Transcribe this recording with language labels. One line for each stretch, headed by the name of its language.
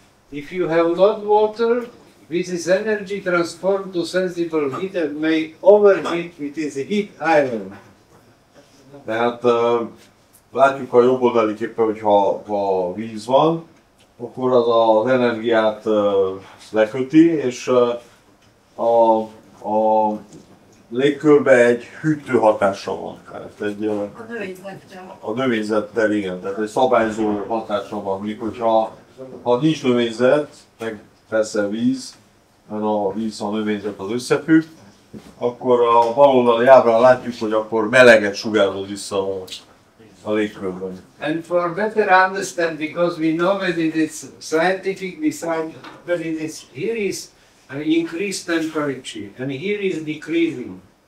English: If you have not water, this energy transformed to sensible heat and may overheat, it is a heat island.
Hungarian: Tehát látjuk a jobb oldali képen, hogy ha víz van, akkor az energiát leköti, és a légkörbe egy hűtő hatása van. Tehát a növényzettel, igen, tehát egy szabályzó hatása van. Míg hogyha nincs növényzet, meg persze víz, mert a víz, a növényzet az összefügg, akkor a bal oldali ábrán látjuk, hogy akkor meleget sugárhoz vissza a légkörben.
English: And for better understand, because we know that it is scientific design, but here is increased temperature, and here is decreasing.